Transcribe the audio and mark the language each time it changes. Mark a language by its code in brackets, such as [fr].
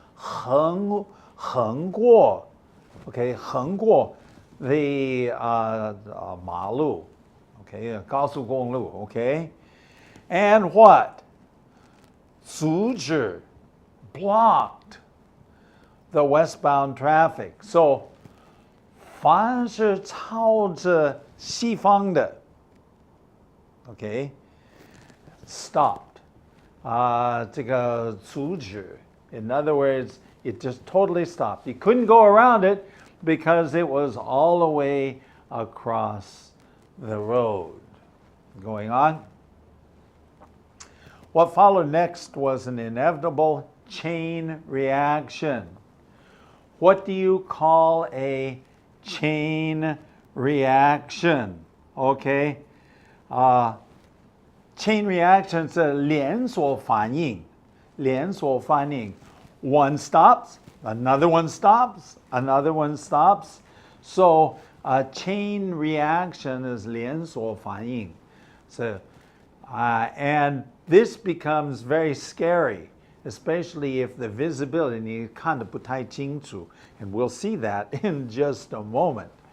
[zh] 横过. Okay, 横过 the 马路. [en] Okay, 高速公路.Okay, and what? 阻止, blocked the westbound traffic. [zh] So, 凡是朝着西方的, [en] okay, stopped. [zh] 这个阻止. [en] In other words, it just totally stopped. You couldn't go around it because it was all the way across the road. Going on. What followed next was an inevitable chain reaction. What do you call a chain reaction? Okay, chain reaction [zh] 是连锁反应，连锁反应。 [en] One stops, another one stops, another one stops. So a chain reaction is 连锁反应. So, and this becomes very scary, especially if the visibility [zh] 你看得不太清楚, [en] and we'll see that in just a moment.